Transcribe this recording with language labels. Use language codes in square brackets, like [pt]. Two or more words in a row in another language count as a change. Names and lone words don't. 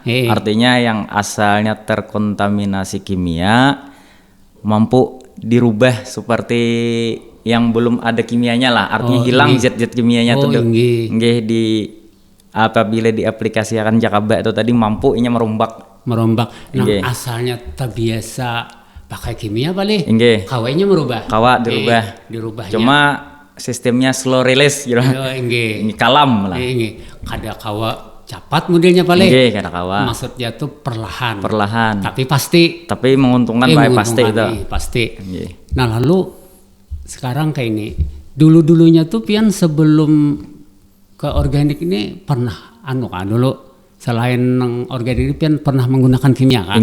[id] Artinya yang asalnya terkontaminasi kimia mampu dirubah seperti yang belum ada kimianya lah, artinya hilang zat-zat kimianya di apabila diaplikasikan jakaba itu tadi mampu inya merombak. Nah, asalnya terbiasa pakai kimia paling. [bjn] Inggih. Kawanya merubah. Kawa dirubah. Dirubahnya. [id] Cuma sistemnya [en] slow release [id] gitu. [bjn] Inggih. Ini kalam lah. Inggih. Kada kawa cepat modelnya paling. Inggih, kada kawa. [id] Maksudnya tuh perlahan. Perlahan. Tapi pasti. Tapi menguntungkan Pak pasti itu. Pasti. [bjn] Inggih. [id] Nah lalu sekarang kayak ini. Dulu-dulunya tuh pian sebelum ke organik ini pernah dulu selain organik ini pian pernah menggunakan kimia kan?